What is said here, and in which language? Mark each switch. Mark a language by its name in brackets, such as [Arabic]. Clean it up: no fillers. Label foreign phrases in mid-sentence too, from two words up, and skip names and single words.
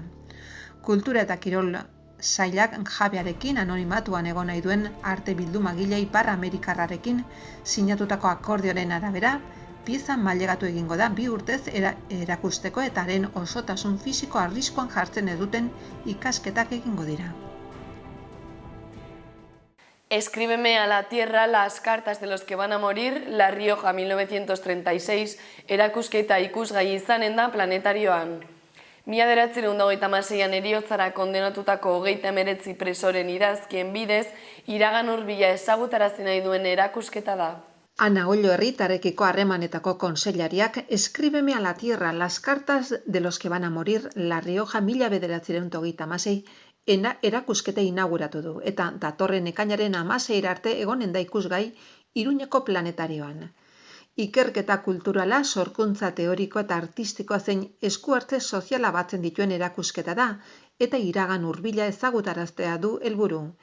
[Basque] Kultura eta kirol sailak jabearekin anonimatuan egon nahi duen arte bildumagile ipar-amerikarrarekin sinatutako akordioaren arabera, pieza mailegatu egingo da 2 urtez erakusteko eta haren osotasun fisiko arriskuan jartzen eduten ikasketak egingo dira. [Spanish] Escríbeme a la tierra las cartas de los que van a morir, La Rioja 1936, [Basque] erakusketa ikusgai izanen da planetarioan. 1936an heriotzara kondenatutako 39 presoren idazkien bidez, iragan hurbila ezagutarazi nahi duen erakusketa da. Ana Ollo herritarrekiko harremanetako kontseilariak [Spanish] Escríbeme a la tierra las cartas de los que van a morir, La Rioja [Basque] 1936 erakusketa inauguratu du, eta datorren ekainaren 16 arte egonen da ikusgai Iruñeko planetarioan. Ikerketa kulturala, sorkuntza teoriko eta artistikoa zein eskuartze soziala batzen dituen erakusketa da, eta iragan hurbila ezagutaraztea du helburu.